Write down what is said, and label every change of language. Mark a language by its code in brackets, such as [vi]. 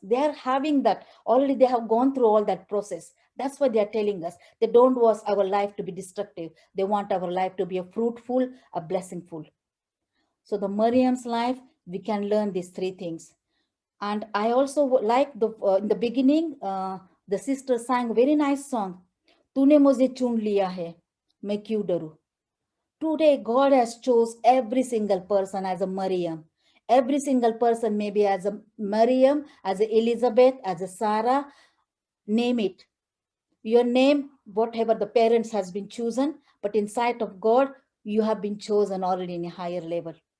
[en] They are having that. Already they have gone through all that process. That's what they are telling us. They don't want our life to be destructive. They want our life to be a fruitful, a blessingful. So the Miriam's life, we can learn these three things. And I also like in the beginning, the sister sang a very nice song. [hi] तूने मुझे चुन लिया है, मैं क्यों डरूं? [en] Today, God has chose every single person as a Miriam. Every single person, maybe as a Miriam, as a Elizabeth, as a Sarah, name it. Your name, whatever the parents has been chosen, but in sight of God, you have been chosen already in a higher level.